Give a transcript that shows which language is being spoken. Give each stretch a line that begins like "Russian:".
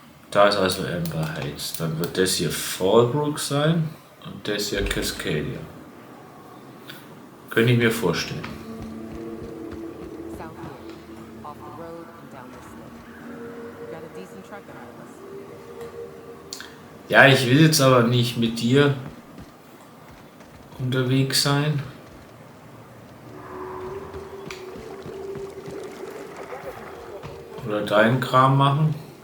German: Da ist also Amber Heights. Dann wird das hier Fallbrook sein und das hier Cascadia. Könnte ich mir vorstellen.
English: South here, off the road and down this slope. Got a decent truck ahead of us.
German: Ja, ich will jetzt aber nicht mit dir unterwegs sein. Oder deinen Kram machen.